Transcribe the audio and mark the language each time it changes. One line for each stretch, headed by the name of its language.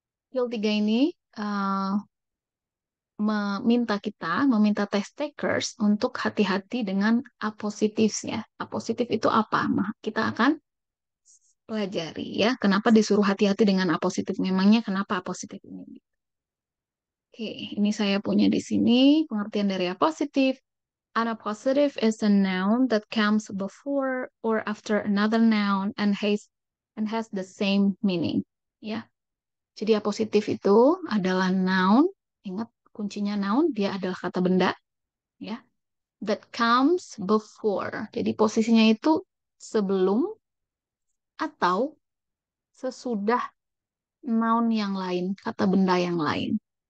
Indonesian: Skill 3 ini uh, meminta test takers untuk hati-hati dengan apositifnya. Apositif itu apa? Nah, kita akan pelajari ya. Kenapa disuruh hati-hati dengan apositif? Memangnya kenapa apositif ini? Oke, ini saya punya di sini pengertian dari apositif.
English: An appositive is a noun that comes before or after another noun and has the same meaning.
Indonesian: Ya, jadi apositif itu adalah noun. Ingat kuncinya noun, dia adalah kata benda. Ya,
English: that comes before.
Indonesian: Jadi posisinya itu sebelum atau sesudah noun yang lain, kata benda yang lain.